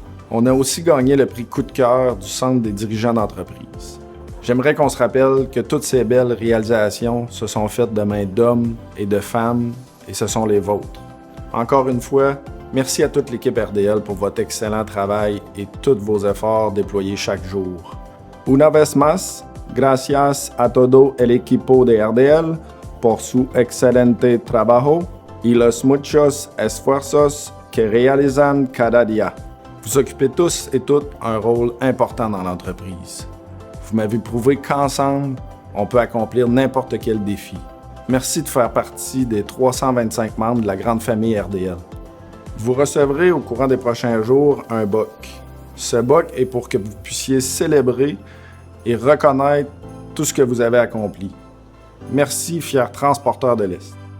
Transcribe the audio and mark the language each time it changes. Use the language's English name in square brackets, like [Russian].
[French] On a aussi gagné le prix Coup de cœur du Centre des dirigeants d'entreprise. J'aimerais qu'on se rappelle que toutes ces belles réalisations se sont faites de mains d'hommes et de femmes, et ce sont les vôtres. Encore une fois, merci à toute l'équipe RDL pour votre excellent travail et tous vos efforts déployés chaque jour. [Spanish] Una vez más, gracias a todo el equipo de RDL por su excelente trabajo y los muchos esfuerzos que realizan cada día. [French] Vous occupez tous et toutes un rôle important dans l'entreprise. Vous m'avez prouvé qu'ensemble, on peut accomplir n'importe quel défi. Merci de faire partie des 325 membres de la grande famille RDL. Vous recevrez au courant des prochains jours un BOC. Ce BOC est pour que vous puissiez célébrer et reconnaître tout ce que vous avez accompli. Merci, fiers transporteurs de l'Est.